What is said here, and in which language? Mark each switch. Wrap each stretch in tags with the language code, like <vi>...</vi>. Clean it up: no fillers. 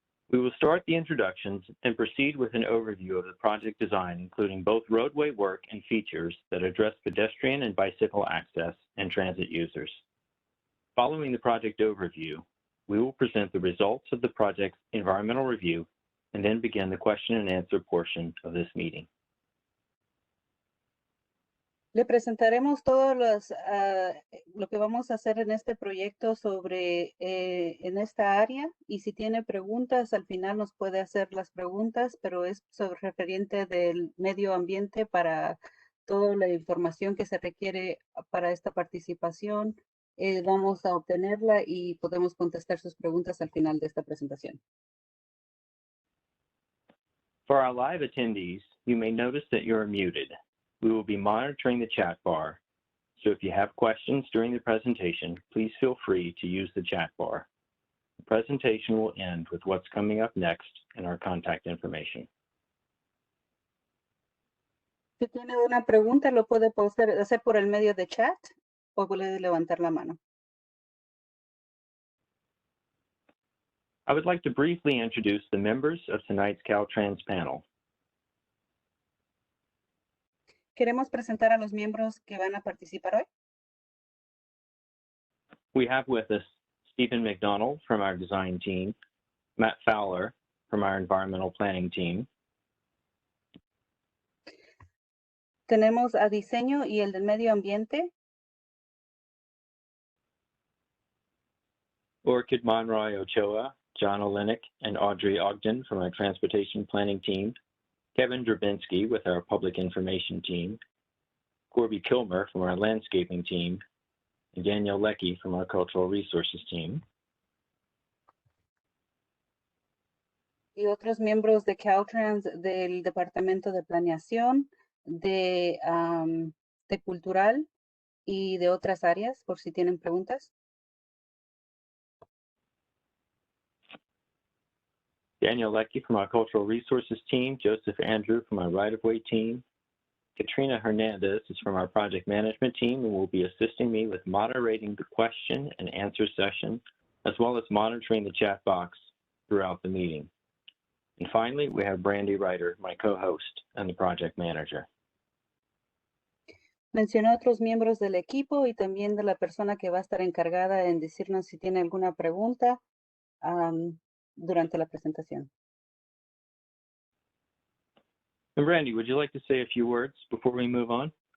<en>We will start the introductions and proceed with an overview of the project design, including both roadway work and features that address pedestrian and bicycle access and transit users. Following the project overview, we will present the results of the project's environmental review and then begin the question and answer portion of this meeting.</en> <es>Le presentaremos todo lo que vamos a hacer en este proyecto sobre en esta área, y si tiene preguntas al final nos puede hacer las preguntas, pero es sobre referente del medio ambiente para toda la información que se requiere para esta participación. Vamos a obtenerla y podemos contestar sus preguntas al final de esta presentación.</es> <en>For our live attendees, you may notice that you're muted. We will be monitoring the chat bar, so if you have questions during the presentation, please feel free to use the chat bar. The presentation will end with what's coming up next and our contact information.</en> <es>Si tiene una pregunta, lo puede hacer por el medio de chat o puede levantar la mano.</es> <en>I would like to briefly introduce the members of tonight's Caltrans panel.</en> <es>Queremos presentar a los miembros que van a participar hoy.</es> <en>We have with us Stephen McDonald from our design team, Matt Fowler from our environmental planning team,</en> <es>Tenemos a diseño y el del medio ambiente,</es> <en>Orchid Monroy Ochoa, John Olenek, and Audrey Ogden from our transportation planning team, Kevin Drabinski with our public information team, Corby Kilmer from our landscaping team, and Danielle Leckie from our cultural resources team.</en> <es>y otros miembros de Caltrans del Departamento de Planeación, de Cultural y de otras áreas, por si tienen preguntas.</es> <en>Daniel Leckie from our Cultural Resources team, Joseph Andrew from our Right-of-Way team, Katrina Hernandez is from our Project Management team and will be assisting me with moderating the question and answer session, as well as monitoring the chat box throughout the meeting. And finally, we have Brandy Ryder, my co-host and the project manager.</en> <es>Mencionó otros miembros del equipo y también de la persona que va a estar encargada en decirnos si tiene alguna pregunta durante la presentación.</es> <en>And Brandy, would you like to say a few words before we move on?</en>